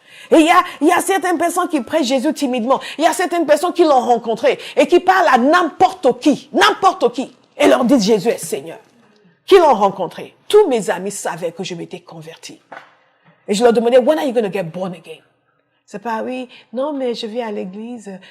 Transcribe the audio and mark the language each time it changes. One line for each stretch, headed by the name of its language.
French: Et il y a certaines personnes qui prêchent Jésus timidement. Il y a certaines personnes qui l'ont rencontré et qui parlent à n'importe qui, et leur disent Jésus est Seigneur. Qui l'ont rencontré. Tous mes amis savaient que je m'étais converti. Et je leur demandais,
English: when are you going to get born again?
French: C'est pas, oui, non, mais je viens à l'église.